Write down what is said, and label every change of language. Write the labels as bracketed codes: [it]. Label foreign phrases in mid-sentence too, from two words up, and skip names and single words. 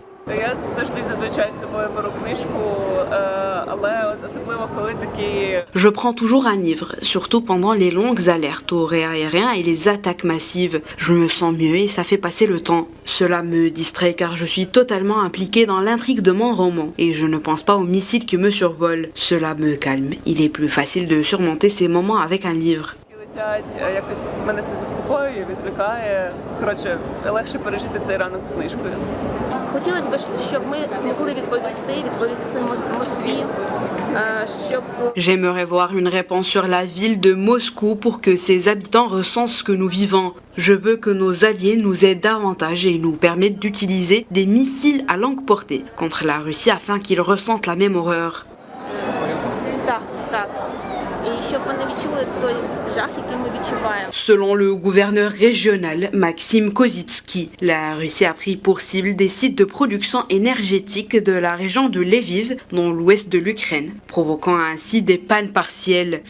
[fr] Je prends toujours un livre, surtout pendant les longues alertes aux raids aériens et les attaques massives. Je me sens mieux et ça fait passer le temps. Cela me distrait car je suis totalement impliquée dans l'intrigue de mon roman et je ne pense pas aux missiles qui me survolent. Cela me calme. Il est plus facile de surmonter ces moments avec un livre. [uk] Мене це заспокоює, відвлікає. Коротше, легше пережити цей ранок з книжкою. Хотілося б, щоб ми змогли відповісти Москві, щоб... [fr] J'aimerais voir une réponse sur la ville de Moscou pour que ses habitants ressentent ce que nous vivons. Je veux que nos alliés nous aident davantage et nous permettent d'utiliser des missiles à longue portée contre la Russie afin qu'ils ressentent la même horreur. Selon le gouverneur régional Maxime Kozitsky, la Russie a pris pour cible des sites de production énergétique de la région de Lviv, dans l'ouest de l'Ukraine, provoquant ainsi des pannes partielles.